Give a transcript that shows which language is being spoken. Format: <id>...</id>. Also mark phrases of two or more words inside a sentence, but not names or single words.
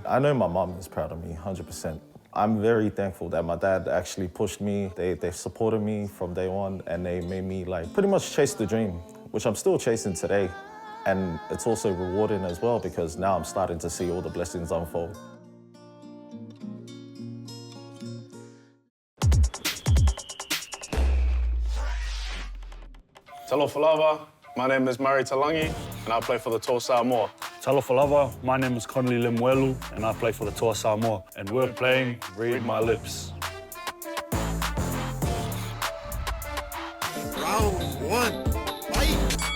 <en>I know my mom is proud of me, 100%. I'm very thankful that my dad actually pushed me. They supported me from day one, and they made me like pretty much chase the dream, which I'm still chasing today. And it's also rewarding as well because now I'm starting to see all the blessings unfold.</en> <sm>Talofa lava,</sm> <en>my name is Mari Talangi, and I play for the Toa Samoa.</en> <sm>Talofa lava,</sm> <en>my name is Connelly, and I play for the Toa Samoa. And we're playing Read My Lips. Round one, fight!</en>